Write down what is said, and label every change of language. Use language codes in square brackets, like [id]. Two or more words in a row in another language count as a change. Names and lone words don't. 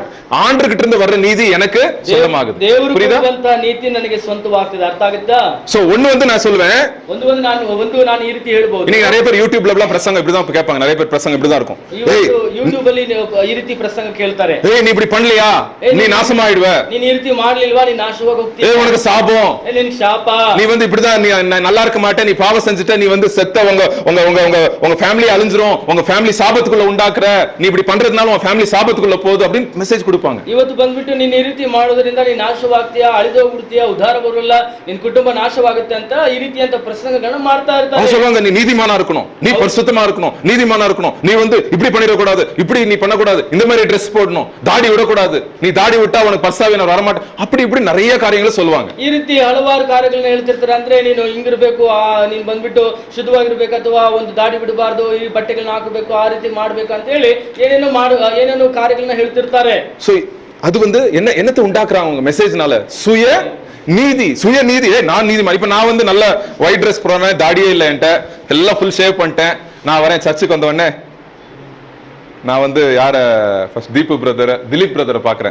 [ta] ஆண்டவர்கிட்ட இருந்து வர்ற நீதி எனக்கு சொந்தமாகுது. [kn] ದೇವರು ಕೊಡುವಂತ ನೀತಿ ನನಗೆ ಸ್ವಂತವಾಗ್ತದೆ. ಅರ್ಥ ಆಗುತ್ತಾ? [ta] சோ ஒன்னு வந்து நான் சொல்லுவேன், [kn] ನಾನು ಈ ರೀತಿ ಹೇಳ್ಬಹುದು. [ta] நீங்க நிறைய பேர் யூடியூப்ல எல்லாம் பிரசங்கம் இப்படி தான் கேட்பாங்க. நிறைய பேர் பிரசங்கம் இப்படி தான் இருக்கும். [kn] ಯೂಟ್ಯೂಬ್ ಅಲ್ಲಿ ಈ ರೀತಿ ಪ್ರಸಂಗ ಕೇಳ್ತಾರೆ. [ta] ஏய் நீ இப்படி பண்ணலையா நீ நாசமாயிடுவ, [kn] ನೀನು ಈ ರೀತಿ ಮಾಡ್ಲಿಲ್ವಾ ನೀ ನಾಶವಾಗಿ ಹೋಗ್ತೀಯ, [ta] ஏய் உனக்கு சாபம், [kn] ನಿನಗೆ ಶಾಪ, [ta] நீ வந்து இப்படி தான் நீ நல்லா இருக்க மாட்டே, நீ பாவம் செஞ்சுட்ட, நீ வந்து செத்த உங்க ஃபேமிலி அழிஞ்சிரும், உங்க ஃபேமிலி சாபத்துக்குள்ள உண்டாக்குற, நீ இப்படி பண்றதுனால உங்க ஃபேமிலி சாபத்துக்குள்ள போகுது அப்படின்னு மெசேஜ் கொடுப்பாங்க. [kn] ಇವತ್ತು ಬಂದ್ಬಿಟ್ಟು ನೀನ್ ಈ ರೀತಿ ಮಾಡೋದ್ರಿಂದ ನೀನ್ ನಾಶವಾಗ್ತೀಯಾ, ಅಳಿದೋಗ್ಬಿಡ್ತೀಯಾ, ಉದ್ಧಾರ ಬರೋಲ್ಲ, ನಿನ್ ಕುಟುಂಬ ನಾಶವಾಗುತ್ತೆ ಅಂತ ಈ ರೀತಿಯಂತ ಪ್ರಸಂಗಗಳನ್ನ ಮಾಡ್ತಾ ಇರ್ತಾರೆ. [ta] சொல்லுவாங்க, நீ நீதிமானா இருக்கணும், நீ பரிசுத்தமா இருக்கணும், நீதிமானா இருக்கணும், நீ வந்து இப்படி பண்ணிட கூடாது, இப்படி நீ பண்ண கூடாது, இந்த மாதிரி ட்ரெஸ் போடணும், தாடி விட கூடாது, நீ தாடி விட்டா உனக்கு பரிசுத்தவன் வர மாட்டே, அப்படி இப்படி நிறைய காரியங்களை சொல்லுவாங்க. [kn] ಈ ರೀತಿ ಹಲವಾರು ಕಾರ್ಯಗಳನ್ನ ಹೇಳ್ತಿರ್ತಾರೆ. ಅಂದ್ರೆ ನೀನು ಹಿಂಗಿರ್ಬೇಕು, ನೀನ್ ಬಂದ್ಬಿಟ್ಟು ಶುದ್ಧವಾಗಿರ್ಬೇಕು, ಅಥವಾ ಒಂದು ದಾಡಿ ಬಿಡಬಾರ್ದು, ಈ ಬಟ್ಟೆಗಳನ್ನ ಹಾಕಬೇಕು, ಆ ರೀತಿ ಮಾಡ್ಬೇಕು ಅಂತ ಹೇಳಿ ಏನೇನೋ ಕಾರ್ಯಗಳನ್ನ ಹೇಳ್ತಿರ್ತಾರೆ. [ta] சோ அது வந்து என்னத்தை உண்டாக்குறாங்க உங்க மெசேஜ்னால, சுயநீதி. நான் நீதிமான். இப்ப நான் வந்து நல்ல [en] white dress [ta] போடுறேன், தாடியே இல்லை என்கிட்ட, எல்லாம் [en] full shave [ta] பண்ணிட்டேன், நான் வரேன் சர்ச்சுக்கு வந்த உடனே நான் வந்து யார ஃபர்ஸ்ட் திலீப் பிரதரை பாக்குறேன்.